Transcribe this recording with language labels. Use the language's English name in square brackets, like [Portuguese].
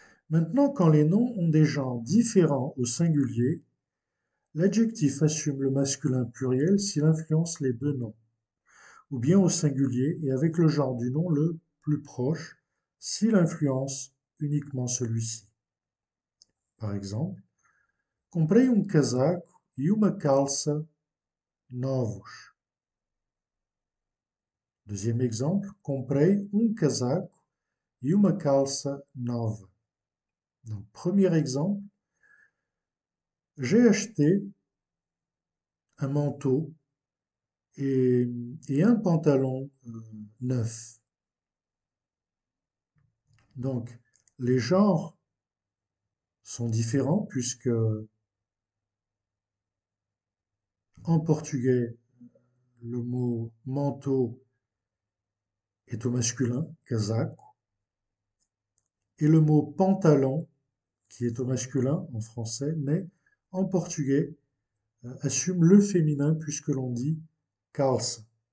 [French] Maintenant, quand les noms ont des genres différents au singulier, l'adjectif assume le masculin pluriel s'il influence les deux noms, ou bien au singulier et avec le genre du nom le plus proche s'il influence uniquement celui-ci. Par exemple, [Portuguese] comprei casaco e uma calça novos. [French] Deuxième exemple, [Portuguese] comprei casaco e uma calça nova. [French] Donc, premier exemple, j'ai acheté un manteau et, un pantalon neuf. Donc, les genres sont différents puisque en portugais, le mot manteau est au masculin, casaco, et le mot pantalon, qui est au masculin en français, mais en portugais, assume le féminin puisque l'on dit calça.